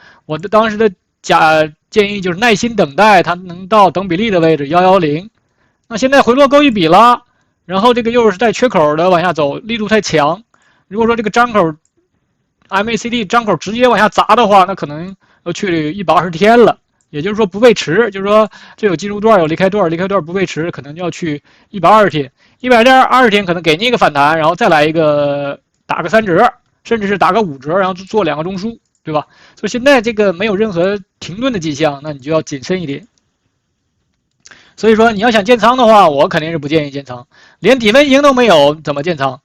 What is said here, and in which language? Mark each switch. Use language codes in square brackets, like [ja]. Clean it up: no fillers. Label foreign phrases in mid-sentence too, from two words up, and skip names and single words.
[zh] 我的當時的建議就是耐心等待它能到等比例的位置110。那現在回落够一笔了，然後這個又是带缺口的往下走，力度太強。如果說這個張口 MACD 張口直接往下砸的話，那可能要去120天了。也就是說不背馳，就是說這有進入段有離開段，離開段不背馳，可能就要去120天。120天可能給你一個反彈，然後再來一個打個3折，甚至是打個5折，然後做2個中樞，對吧？所以現在這個沒有任何停頓的跡象，那你就要謹慎一點。所以說你要想建倉的話，我肯定是不建議建倉，連底分型都沒有，怎麼建倉？